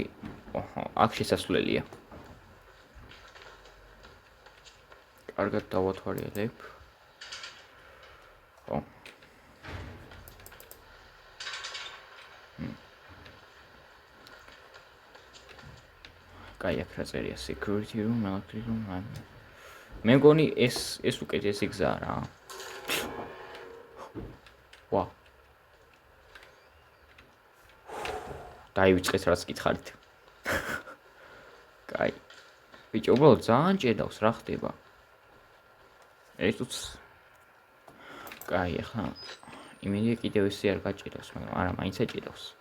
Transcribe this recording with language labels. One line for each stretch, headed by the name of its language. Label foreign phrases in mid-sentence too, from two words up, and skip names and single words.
Georgian: აქ შესასვლელია. კარგად დავათვალიერებ. ხო. კაი, აქ რა წერია?
English: Security room, electric room.
Georgian: მე მგონი ეს უკეთესი გზაა რა. ვა. დაივიწყეთ რაც გითხარით. კაი. ბიჭო, უბრალოდ ძალიან ჭედავს რა ხდება. ეს კაი, ახლა იმედია კიდევ ისე არ გაჭედავს, მაგრამ არა, მაინც ეჭედავს.